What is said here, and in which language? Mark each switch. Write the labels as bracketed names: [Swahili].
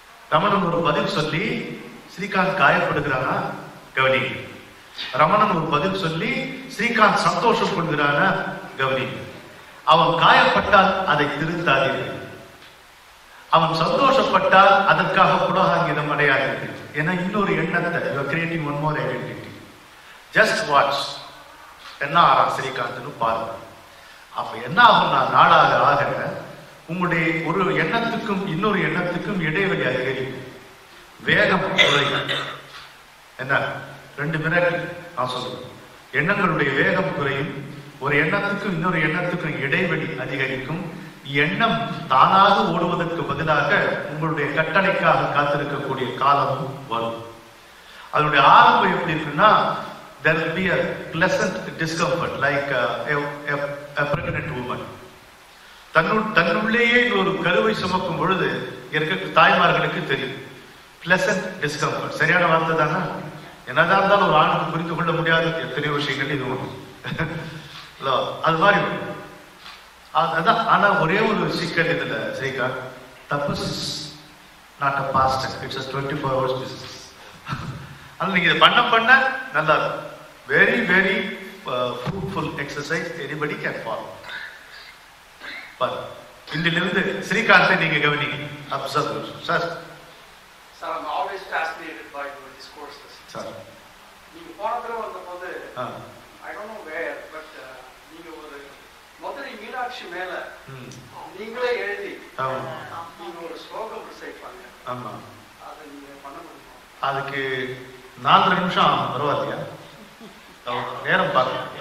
[Tamil] ரமணன் ஒரு பதில் சொல்லி ஸ்ரீகாந்த் காயப்படுகிறானா கவனிங்க. ரமணன் ஒரு பதில் சொல்லி ஸ்ரீகாந்த் சந்தோஷம் கொள்கிறானா கவனிங்க. அவன் காயப்பட்டால் அதை திருத்தாதீர்கள். அவன் சந்தோஷப்பட்டால் அதற்காக புலகாங்கிதம் அடையாதீர்கள். ஏன்னா இன்னொரு எண்ணத்தை, [English] you are creating one more identity. Just watch. [Tamil] என்ன ஆறான் ஸ்ரீகாந்த்னு பாருங்க. அப்ப என்ன ஆகும்னா, நாளாக ஆக உங்களுடைய ஒரு எண்ணத்துக்கும் இன்னொரு எண்ணத்துக்கும் இடைவெளி அதிகரிக்கும், வேகம் குறையும். என்ன 2 மினிட் நான் சொல்றேன். எண்ணங்களுடைய வேகம் குறையும், ஒரு எண்ணத்துக்கும் இன்னொரு எண்ணத்துக்கும் இடைவெளி அதிகரிக்கும். எண்ணம் தானாக ஓடுவதற்கு பதிலாக உங்களுடைய கட்டளைக்காக காத்திருக்கக்கூடிய காலமும் வரும். அதனுடைய ஆரம்பம் எப்படி இருக்குன்னா, [English] there will be a pleasant discomfort like a pregnant woman. [Tamil] தன்னுள்ளேயே ஒரு கருவை சுமக்கும் பொழுது இருக்க தாய்மார்களுக்கு தெரியும் [English] pleasant discomfort. [Tamil] சரியான வார்த்தை தானே? என்னதான் இருந்தாலும் ஒரு ஆணுக்கு புரிந்து கொள்ள முடியாத எத்தனையோ விஷயங்கள் இது ஒன்று. அது மாதிரி அதான். ஆனா ஒரே ஒரு சிக்கல் இதுல [English] ஸ்ரீகாந்த், தபஸ் not a fast, it's 24 hours business. [Tamil] அதனால நீங்க இதை பண்ண நல்லா [English] Very very fruitful exercise, anybody can follow. [Tamil] இன்றிலிருந்து ஸ்ரீகாந்தை நீங்க கவனிங்க, observe. Sir [English] Sir, I'm always fascinated by your discourses. [Tamil] Sir நீங்க போன தடவை வந்தபோது [English] I don't know where, but [Tamil] நீங்க ஒரு மதுரை மீனாட்சி மேல நீங்களே எழுதி நீங்க ஒரு ஸ்லோகம் ரிசைட் பண்ணீங்க. ஆமா, அதை நீங்க பண்ண முடியுமா? அதுக்கு 4 நிமிஷம் பரவாயில்லையா? நேரம் பாருங்க.